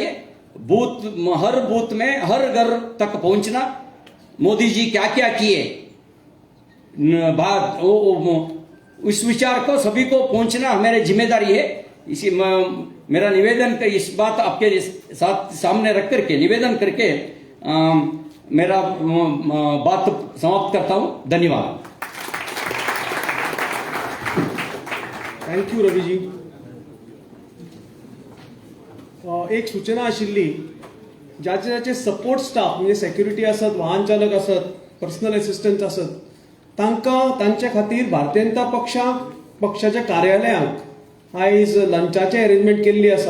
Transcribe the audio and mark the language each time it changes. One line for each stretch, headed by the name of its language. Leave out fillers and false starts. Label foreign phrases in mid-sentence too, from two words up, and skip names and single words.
Hindi: हर बूथ में, हर घर तक पहुंचना, मोदी जी क्या क्या किए, उस विचार को सभी को पहुंचना हमारी जिम्मेदारी है। इसी मेरा निवेदन कर, इस बात आपके साथ सामने रख करके निवेदन करके मेरा बात समाप्त करता हूं। धन्यवाद।
English: thank you Ravi ji.
Konkani: एक सूचना आशिल्ली, ज्याचे
English: support staff
Konkani: म्हणजे सेक्युरिटी असत, वाहन चालक असत,
English: personal assistant
Konkani: असत, तांच्या खातीर भारतीय जनता पक्षाच्या कार्यालयांत आयज लंचाची अरेंजमेंट केल्ली आसा.